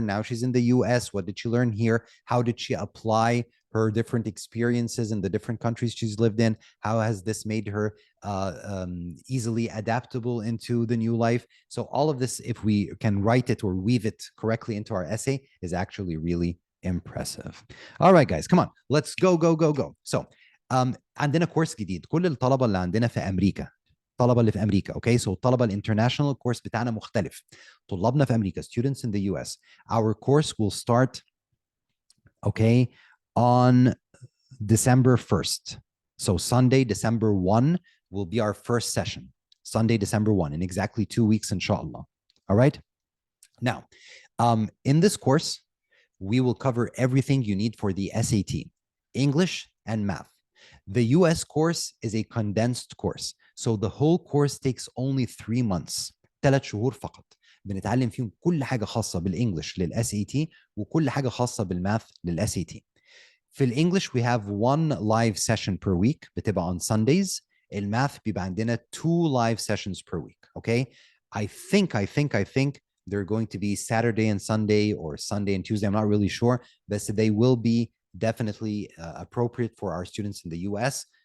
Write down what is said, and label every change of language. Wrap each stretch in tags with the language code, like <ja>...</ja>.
<en>Now she's in the US. What did she learn here? How did she apply her different experiences in the different countries she's lived in? How has this made her easily adaptable into the new life? So all of this, if we can write it or weave it correctly into our essay, is actually really impressive. All right, guys, come on, let's go. So</en> <ar>عندنا كورس جديد. كل الطلبه اللي عندنا في امريكا, الطلبه اللي في امريكا,</ar> <en>okay, so</en> <ar>الطلبه الانترناشونال كورس بتاعنا مختلف. طلابنا في امريكا,</ar> <en>students in the US, our course will start, okay, on December 1st. So Sunday, December 1 will be our first session. Sunday, December 1, in exactly 2 weeks, inshallah. All right. Now, in this course, we will cover everything you need for the SAT, English and math. The US course is a condensed course. So the whole course takes only 3 months.</en> <ar>3 شهور فقط. بنتعلم فيهم كل حاجة خاصة بالإنجليش للSAT وكل حاجة خاصة بالماث للSAT. في الإنجليش</ar> <en>we have 1 live session per week</en> <ar>بتبقى</ar> <en>on Sundays.</en> <ar>الماث بيبقى عندنا</ar> <en>2 live sessions per week. Okay? I think they're going to be Saturday and Sunday or Sunday and Tuesday. I'm not really sure, but they will be definitely appropriate for our students in the US.</en>